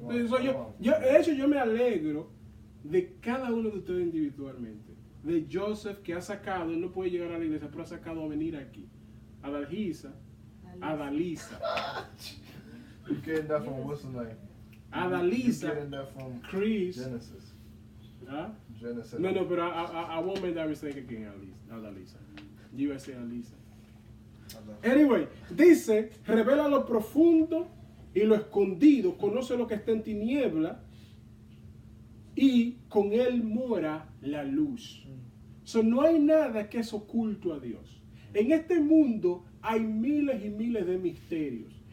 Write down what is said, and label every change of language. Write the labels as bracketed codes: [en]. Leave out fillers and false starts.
[es] Entonces, yo me alegro de cada uno de ustedes individualmente. De Joseph, que ha sacado, él no puede llegar a la iglesia, pero ha sacado a venir aquí. A Adalisa. [en] You getting that from what's the name? Adalisa. You getting that from Chris. Genesis. ¿Ah? Genesis. No, but I won't make that mistake again, Adalisa. [es] You iba a decir Alisa. Anyway, dice, revela lo profundo y lo escondido, conoce lo que está en tiniebla y con él mora la luz. So, no hay nada que es oculto a Dios. En este mundo hay miles y miles de misterios.